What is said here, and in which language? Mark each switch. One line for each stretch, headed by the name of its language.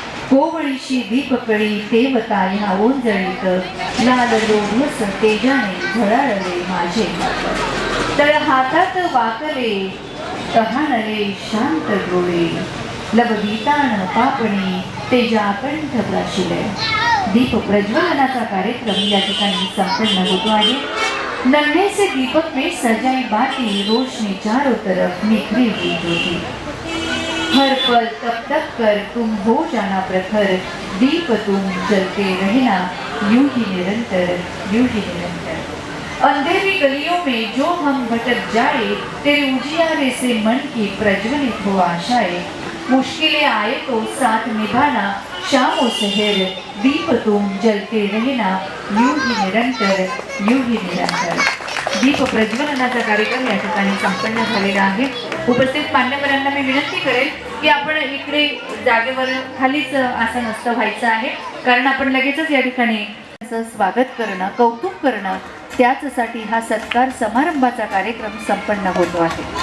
Marathi: कोवळीशी दीपकळी देवता ह्या ओंजळीत, लाल लोभस तेजाने झळाळले माझे, तळ हातात वाकले तहानले शांत डोळे, लवगीतान पापणी तेजा कंठ प्राशिले. दीप प्रज्वलनाचा कार्यक्रम या ठिकाणी संपन्न होतो आहे.
Hindi: नन्हे से दीपक में सजाई बाती, रोशनी चारों तरफ निखरी हुई ज्योति, हर पल तप तप कर तुम हो जाना प्रखर, दीप तुम जलते रहना यूं ही निरंतर, यूं ही निरंतर. अंधेरी गलियों में जो हम भटक जाए, तेरे उजियारे से मन की प्रज्वलित हो आशाएं, मुश्किलें आए तो साथ निभाना शामो सहर, दीप तुम जलते रहना यूं ही निरंतर, यूं ही निरंतर.
Marathi: दीप प्रज्वलनाचा कार्यक्रम या ठिकाणी संपन्न झालेला आहे. उपस्थित मान्यवरांना मी विनंती करेल की आपण इकडे जागेवर खालीच आसनस्थ व्हायचं आहे, कारण आपण लगेचच या ठिकाणी स्वागत करणं, कौतुक करणं, त्याचसाठी हा सत्कार समारंभाचा कार्यक्रम संपन्न होतो आहे.